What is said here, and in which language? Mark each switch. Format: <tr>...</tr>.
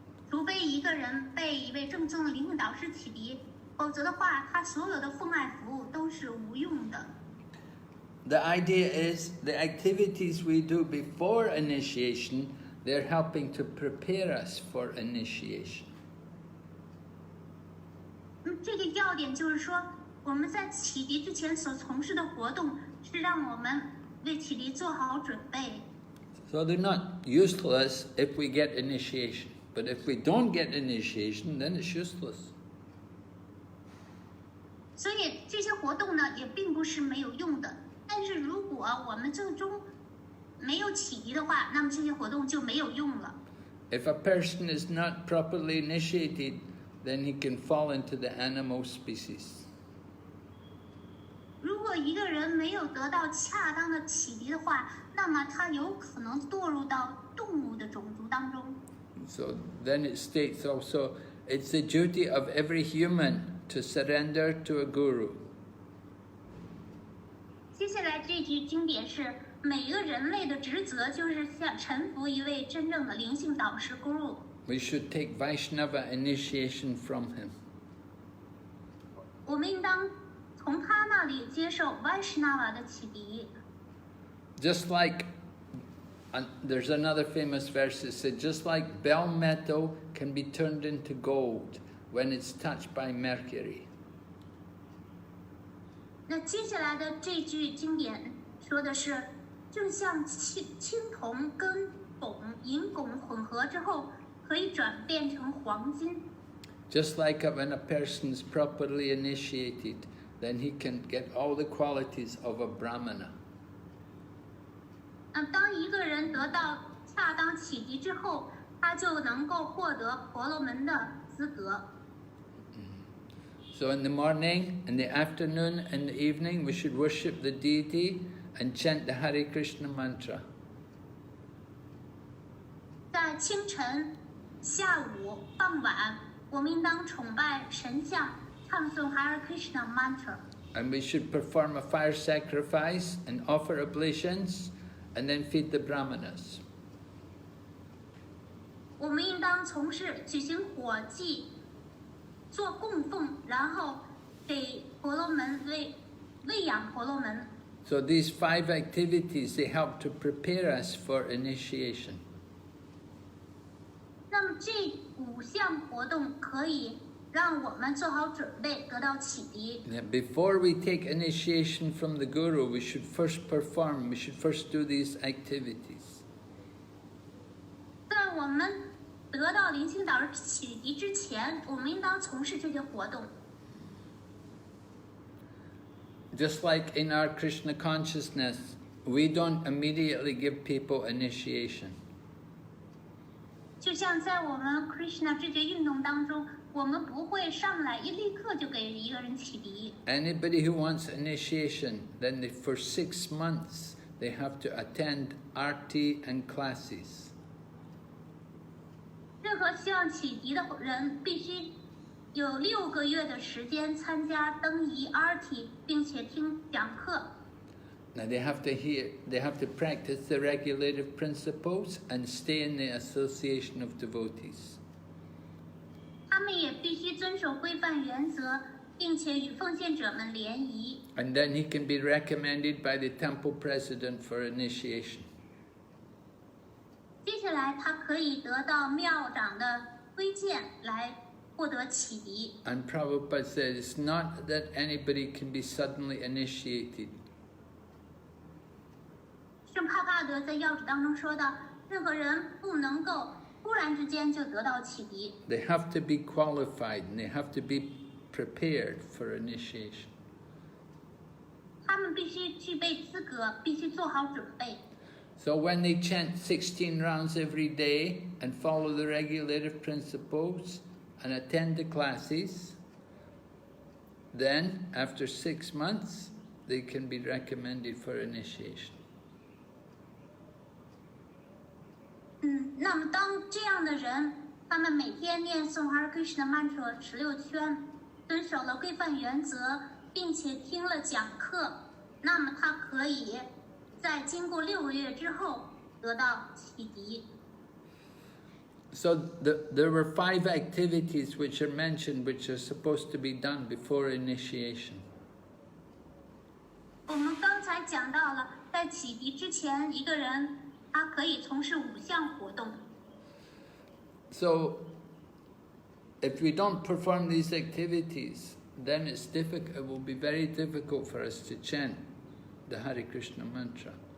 <zh>除非一个人被一位正宗的灵性导师启迪，否则的话，他所有的奉爱服务都是无用的。</zh> <en>The idea is the activities we do before initiation, they're helping to prepare us for initiation.</en> <zh>这个要点就是说，我们在启迪之前所从事的活动，是让我们为启迪做好准备。</zh> <en>So they're not useless if we get initiation. But if we don't get initiation, then it's useless.</en> <zh>所以这些活动呢，也并不是没有用的。但是如果我们最终没有启迪的话，那么这些活动就没有用了。</zh> <en>If a person is not properly initiated, then he can fall into the animal species.</en> <zh>如果一个人没有得到恰当的启迪的话，那么他有可能堕入到动物的种族当中。</zh> <en>So then it states also, it's the duty of every human to surrender to a guru.</en> <zh>接下来这句经典是每个人类的职责就是向臣服一位真正的灵性导师 Guru。</zh> <en>We should take Vaishnava initiation from him.</en> <zh>我们应当从他那里接受 Vaishnava 的启迪。</zh> <en>Just like, there's another famous verse that says, just like bell metal can be turned into gold when it's touched by mercury.</en> <zh>那接下来的这句经典说的是，就像青铜跟银汞混合之后，可以转变成黄金。</zh> <en>Just like when a person's properly initiated, then he can get all the qualities of a brahmana.</en> <zh>当一个人得到恰当启迪之后，他就能够获得婆罗门的资格。</zh> <en>So in the morning, in the afternoon, and the evening, we should worship the deity and chant the Hare Krishna mantra.</en> <zh>在清晨、下午、傍晚，我们应当崇拜神像，唱诵 Hare Krishna mantra。</zh> <en>And we should perform a fire sacrifice and offer oblations, and then feed the brahmanas.</en> <zh>我们应当从事举行火祭，做供奉，然后给婆罗门喂养婆罗门。</zh> <en>So these 5 activities, they help to prepare us for initiation.</en> <zh>那么这5项活动可以让我们做好准备，得到启迪。</zh> <en>Before we take initiation from the Guru, we should first do these activities.</en> <zh>在我们得到灵性导师启迪之前，我们应当从事这些活动。</zh> <en>Just like in our Krishna consciousness, we don't immediately give people initiation.</en> <zh>就像在我们 Krishna 知觉运动当中，我们不会上来立刻就给一个人启迪。</zh> <en>Anybody who wants initiation, then for 6 months, they have to attend RT and classes.</en> <zh>任何希望启迪的人必须有6个月的时间参加登仪 RT， 并且听讲课。</zh> <en>Now they have to practice the regulative principles and stay in the association of devotees.</en> <zh>他们也必须遵守规范原则，并且与奉献者们联谊。</zh> <en>And then he can be recommended by the temple president for initiation.</en> <zh>接下来，他可以得到庙长的推荐来获得启迪。</zh> <en>And Prabhupada said it's not that anybody can be suddenly initiated.</en> <zh>圣帕帕德在要旨当中说到，任何人不能够突然之间就得到启迪。</zh> <en>They have to be qualified and they have to be prepared for initiation.</en> <zh>他们必须具备资格，必须做好准备。</zh> <en>So when they chant 16 rounds every day and follow the regulative principles and attend the classes, then after 6 months, they can be recommended for initiation.</en> <zh>那么当这样的人，他们每天念诵 Hare Krishna Mantra 16圈，遵守了规范原则，并且听了讲课，那么他可以在经过6个月之后得到启迪。</zh> <en>So there were 5 activities which are mentioned, which are supposed to be done before initiation.</en> <zh>我们刚才讲到了，在启迪之前，一个人他可以从事5项活动。</zh> <en>So, if we don't perform these activities, then it will be very difficult for us to chant the Hare Krishna mantra.</en>